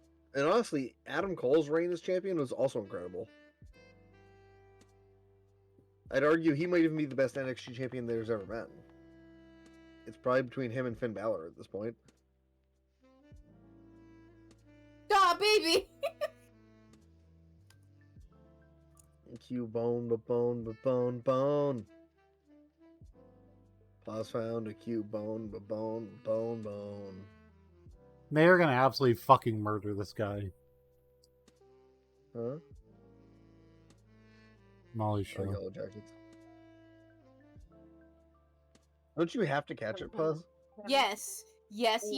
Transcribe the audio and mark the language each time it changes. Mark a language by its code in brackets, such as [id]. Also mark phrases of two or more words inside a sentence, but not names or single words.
[en] And honestly, Adam Cole's reign as champion was also incredible. I'd argue he might even be the best NXT champion there's ever been. It's probably between him and Finn Balor at this point. Aw, baby! Q-bone, ba-bone, ba-bone, bone. Pause found a Q-bone, ba-bone, bone, bone. They are gonna absolutely fucking murder this guy. Huh? Molly Oh, show. Yellow Jackets. Don't you have to catch it, Puz? Yes. Yes, you